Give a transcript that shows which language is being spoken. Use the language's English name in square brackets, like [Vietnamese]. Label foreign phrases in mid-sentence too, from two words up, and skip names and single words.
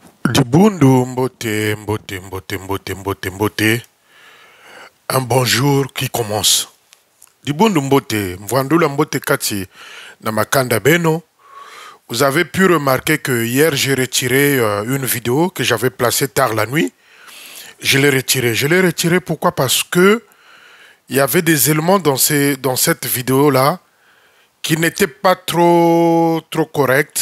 [Kongo] Dibundu mbote, mbote, mbote, mbote, mbote, mbote. [French] Un bonjour qui commence. [Kongo] Dibundu mbote, mvandula mbote kati na makanda beno. [French] Vous avez pu remarquer que hier j'ai retiré une vidéo que j'avais placée tard la nuit. Je l'ai retirée. Je l'ai retirée pourquoi? Parce que il y avait des éléments dans cette vidéo-là qui n'étaient pas trop corrects.